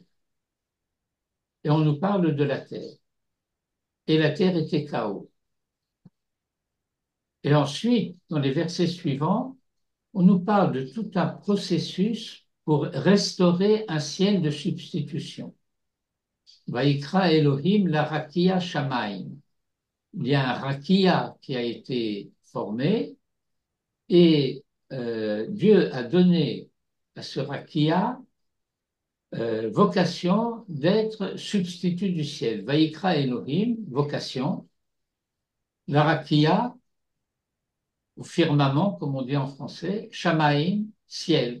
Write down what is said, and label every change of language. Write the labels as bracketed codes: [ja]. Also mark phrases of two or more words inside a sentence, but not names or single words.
[fr] Et on nous parle de la terre. Et la terre était chaos. Et ensuite, dans les versets suivants, on nous parle de tout un processus pour restaurer un ciel de substitution. [he] ויקרא אלהים לרקיע שמים. [fr] Il y a un rakia qui a été formé et Dieu a donné à ce rakia vocation d'être substitut du ciel. [he] ויקרא אלהים, [fr] vocation. [he] לרקיע, [fr] ou firmament, comme on dit en français, shamayim, ciel.